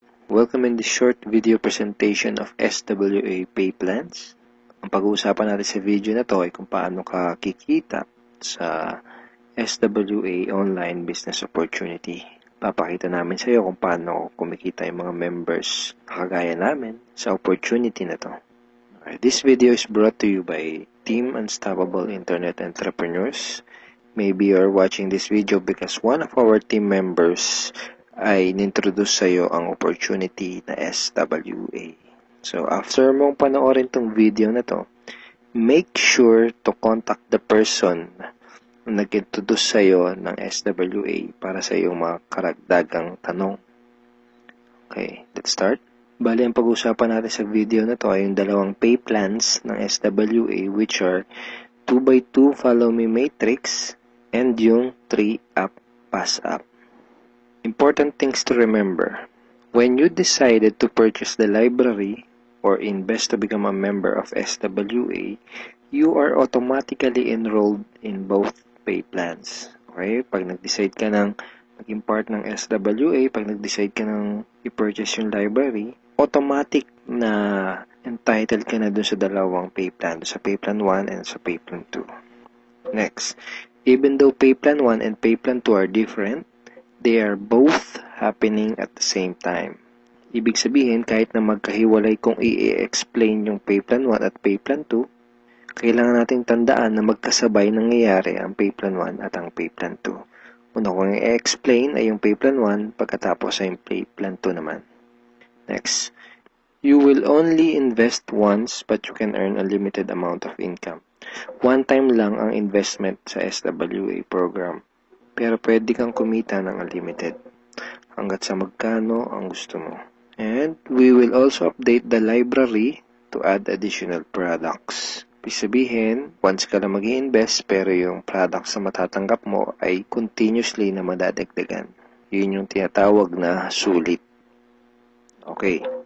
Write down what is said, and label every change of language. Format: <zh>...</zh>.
<en>Welcome in this short video presentation of SWA pay plans.</en> <tl>Ang pag-uusapan natin sa video na to ay kung paano ka kikita sa SWA online business opportunity. Papakita namin sa iyo kung paano kumikita yung mga members na kagaya namin sa opportunity na to.</tl> <en>This video is brought to you by Team Unstoppable Internet Entrepreneurs. Maybe you're watching this video because one of our team members</en> <tl>ay nintroduce sa iyo ang</tl> <en>opportunity na SWA.</en> <tl>So, after mong panoorin tong video na to,</tl> <en>make sure to contact the person</en> <tl>na nag-introduce sa iyo ng SWA para sa iyong mga karagdagang tanong.</tl> <en>Okay, let's start.</en> <tl>Bali, ang pag-usapan natin sa video na to ay yung dalawang pay plans ng SWA,</tl> <en>which are</en> <tl>2x2 Follow Me Matrix and yung 3-up Pass Up.</tl> <en>Important things to remember. When you decided to purchase the library or invest to become a member of SWA, you are automatically enrolled in both pay plans. Okay?</en> <tl>Pag nag-decide ka ng maging part ng SWA, pag nag-decide ka ng i-purchase yung library, automatic na entitled ka na dun sa dalawang pay plan, sa pay plan 1 and sa pay plan 2.</tl> <en>Next, even though pay plan 1 and pay plan 2 are different, they are both happening at the same time.</en> <tl>Ibig sabihin, kahit na magkahiwalay kung i-explain yung pay plan 1 at pay plan 2, kailangan nating tandaan na magkasabay nangyayari ang pay plan 1 at ang pay plan 2. Una kong i-explain ay yung pay plan 1, pagkatapos ay yung pay plan 2 naman.</tl> <en>Next, you will only invest once but you can earn a limited amount of income.</en> <tl>One time lang ang investment sa SWA program. Pero pwede kang kumita ng unlimited hanggat sa magkano ang gusto mo.</tl> <en>And we will also update the library to add additional products.</en> <tl>Ibig sabihin, once ka lang mag-i-invest pero yung products na matatanggap mo ay continuously na madadagdagan. Yun yung tinatawag na sulit. Okay.</tl>